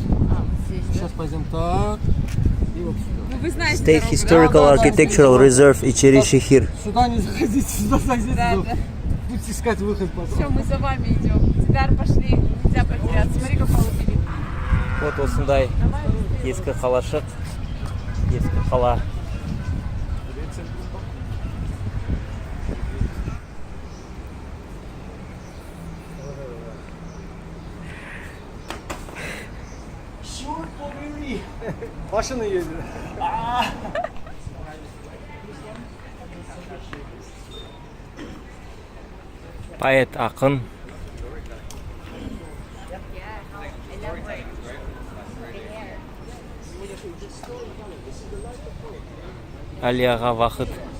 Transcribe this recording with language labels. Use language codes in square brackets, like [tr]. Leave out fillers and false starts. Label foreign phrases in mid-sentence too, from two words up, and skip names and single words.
[ru] А, вот здесь, да? Сейчас пойдем так. И вот сюда. Ну вы знаете [en] State [ru] дорогу, [en] Historical [ru] Да, да, да, [en] Architectural Reserve Ичери-Шехир. [ru] Сюда не заходите, сюда зайдите. Да, но да. Будете искать выход потом. Все, мы за вами идем. Дидар, пошли. Нельзя потеряться. Смотри, как полупили. [kk] Вот осындай ескі қалашық, ескі қала. [ru] Черт побери! Машина едет. [kk] Поэт ақын. Алияға Вахыт.